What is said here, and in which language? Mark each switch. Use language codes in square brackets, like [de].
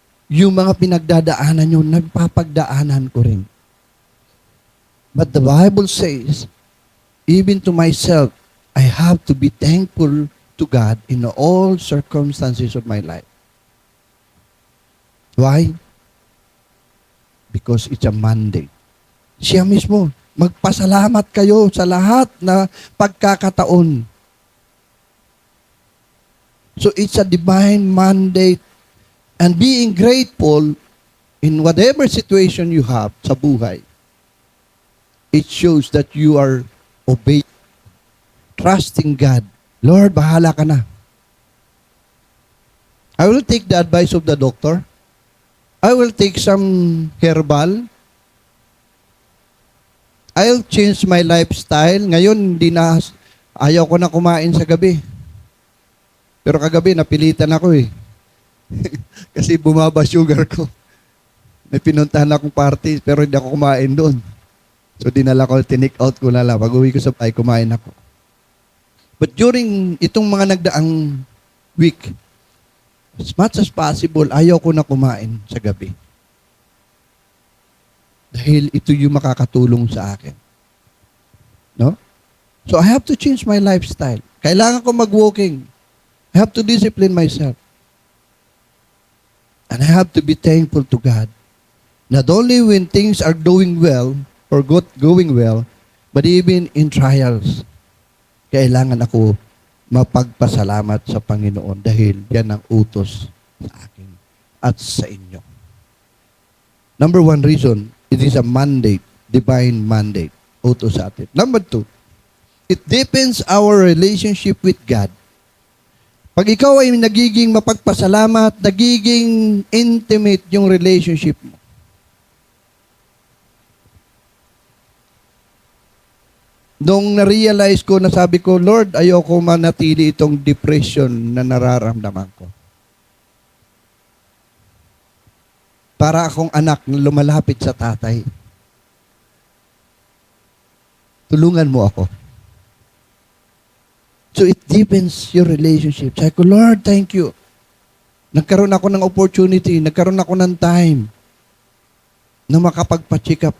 [tl] Yung mga pinagdadaanan nyo, nagpapagdaanan ko rin. [en] But the Bible says, even to myself, I have to be thankful to God in all circumstances of my life. Why? Because it's a mandate. [tl] Siya mismo, magpasalamat kayo sa lahat na pagkakataon. [en] So it's a divine mandate. And being grateful in whatever situation you have [tl] sa buhay, [en] it shows that you are obeying, trusting God. [tl] Lord, bahala ka na. [en] I will take the advice of the doctor. I will take some herbal. I'll change my lifestyle. [tl] Ngayon, ayaw ko na kumain sa gabi. Pero kagabi, napilitan ako eh. Kasi bumaba sugar ko. May pinuntahan akong party, pero hindi ako kumain doon. So, dinala ko, tinake out ko na lang. Pag uwi ko sa bahay, kumain ako. [en] But during [tl] itong mga nagdaang week, [en] as much as possible, [tl] ayaw ko na kumain sa gabi. Dahil ito yung makakatulong sa akin. No? [en] So I have to change my lifestyle. [tl] Kailangan ko mag-walking. [en] I have to discipline myself. And I have to be thankful to God. Not only when things are going well, or going well, but even in trials. [tl] Kailangan ako mapagpasalamat sa Panginoon dahil yan ang utos sa akin at sa inyo. [en] Number one reason, it is a mandate, divine mandate, [tl] utos sa atin. [en] Number two, it deepens our relationship with God. [tl] Pag ikaw ay nagiging mapagpasalamat, nagiging intimate yung relationship mo. Nung na-realize ko, nasabi ko, Lord, ayoko manatili itong depression na nararamdaman ko. Para akong anak na lumalapit sa tatay. Tulungan mo ako. [en] So it deepens your relationship. [tl] Sabi ko, Lord, [en] thank you. [tl] Nagkaroon ako ng opportunity, nagkaroon ako ng time na makapagpa-check up.